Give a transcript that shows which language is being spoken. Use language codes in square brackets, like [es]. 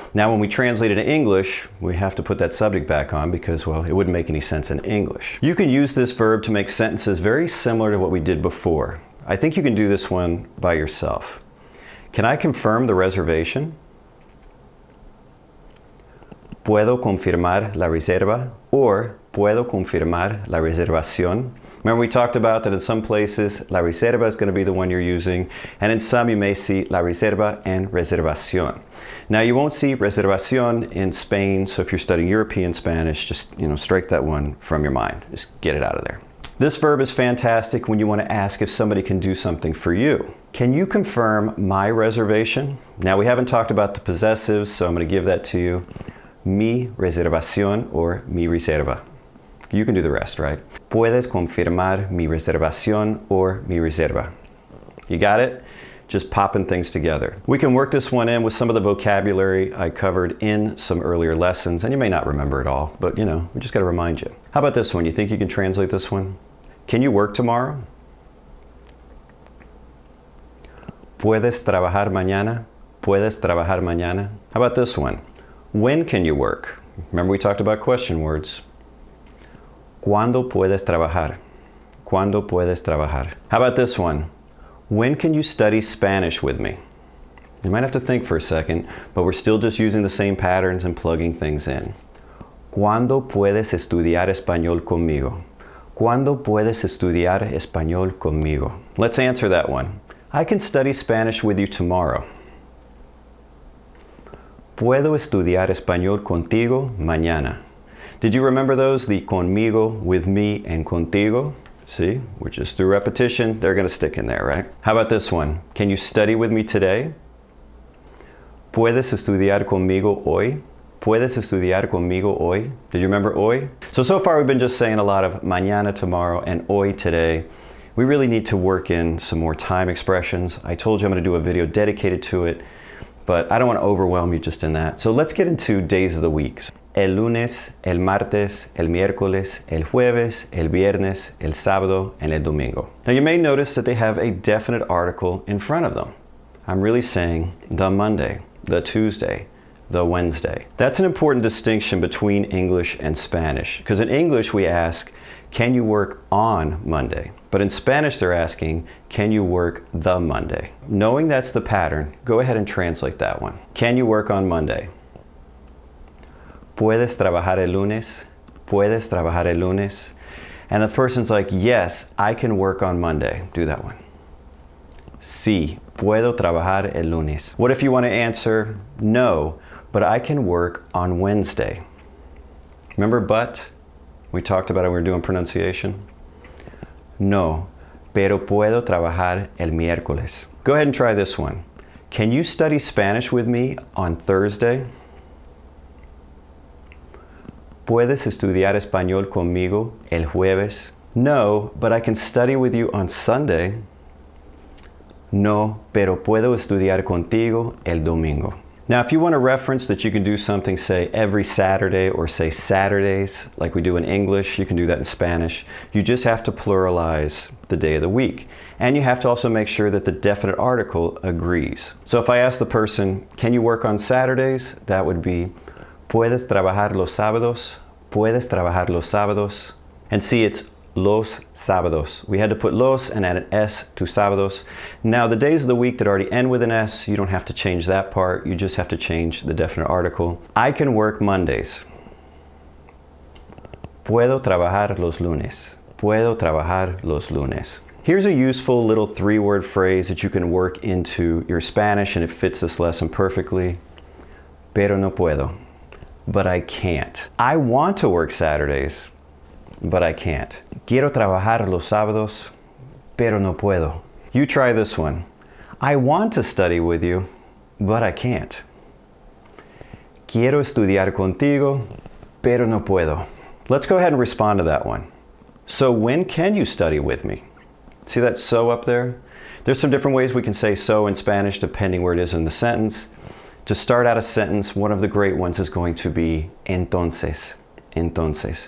[en] Now, when we translate it in English, we have to put that subject back on because, well, it wouldn't make any sense in English. You can use this verb to make sentences very similar to what we did before. I think you can do this one by yourself. Can I confirm the reservation? [es] Puedo confirmar la reserva, or puedo confirmar la reservación. [en] Remember, we talked about that in some places la reserva is going to be the one you're using, and in some you may see la reserva and reservación. Now, you won't see reservación in Spain, so if you're studying European Spanish, just strike that one from your mind. Just get it out of there. This verb is fantastic when you want to ask if somebody can do something for you. Can you confirm my reservation? Now, we haven't talked about the possessives, so I'm going to give that to you. Mi reservación or mi reserva. You can do the rest, right? Puedes confirmar mi reservación or mi reserva. You got it? Just popping things together. We can work this one in with some of the vocabulary I covered in some earlier lessons, and you may not remember it all, but we just got to remind you. How about this one? You think you can translate this one? Can you work tomorrow? [es] Puedes trabajar mañana? Puedes trabajar mañana? [en] How about this one? When can you work? Remember, we talked about question words. [es] ¿Cuándo puedes trabajar? ¿Cuándo puedes trabajar? [en] How about this one? When can you study Spanish with me? You might have to think for a second, but we're still just using the same patterns and plugging things in. [es] ¿Cuándo puedes estudiar español conmigo? ¿Cuándo puedes estudiar español conmigo? [en] Let's answer that one. I can study Spanish with you tomorrow. [es] ¿Puedo estudiar español contigo mañana? [en] Did you remember those? The conmigo, with me, and contigo? See, we're just through repetition. They're going to stick in there, right? How about this one? Can you study with me today? ¿Puedes estudiar conmigo hoy? ¿Puedes estudiar conmigo hoy? Did you remember hoy? So far we've been just saying a lot of mañana tomorrow and hoy today. We really need to work in some more time expressions. I told you I'm going to do a video dedicated to it, but I don't want to overwhelm you just in that. So let's get into days of the week. [es] El lunes, el martes, el miércoles, el jueves, el viernes, el sábado, and el domingo. [en] Now you may notice that they have a definite article in front of them. I'm really saying the Monday, the Tuesday, the Wednesday. That's an important distinction between English and Spanish, because in English we ask, can you work on Monday? But in Spanish they're asking, can you work the Monday? Knowing that's the pattern, go ahead and translate that one. Can you work on Monday? [es] ¿Puedes trabajar el lunes? ¿Puedes trabajar el lunes? [en] And the person's like, yes, I can work on Monday. Do that one. [es] Sí, puedo trabajar el lunes. [en] What if you want to answer, no, but I can work on Wednesday? Remember but? We talked about it when we were doing pronunciation. [es] No, pero puedo trabajar el miércoles. [en] Go ahead and try this one. Can you study Spanish with me on Thursday? [es] ¿Puedes estudiar español conmigo el jueves? [en] No, but I can study with you on Sunday. [es] No, pero puedo estudiar contigo el domingo. [en] Now, if you want a reference that you can do something, say, every Saturday or say Saturdays, like we do in English, you can do that in Spanish. You just have to pluralize the day of the week. And you have to also make sure that the definite article agrees. So if I ask the person, can you work on Saturdays? That would be, [es] Puedes trabajar los sábados. Puedes trabajar los sábados. [en] And see, it's los sábados. We had to put los and add an S to sábados. Now, the days of the week that already end with an S, you don't have to change that part. You just have to change the definite article. I can work Mondays. [es] Puedo trabajar los lunes. Puedo trabajar los lunes. [en] Here's a useful little three-word phrase that you can work into your Spanish, and it fits this lesson perfectly. [es] Pero no puedo. [en] But I can't. I want to work Saturdays, but I can't. [es] Quiero trabajar los sábados, pero no puedo. [en] You try this one. I want to study with you, but I can't. [es] Quiero estudiar contigo, pero no puedo. [en] Let's go ahead and respond to that one. So when can you study with me? See that so up there? There's some different ways we can say so in Spanish depending where it is in the sentence. To start out a sentence, one of the great ones is going to be entonces. Entonces.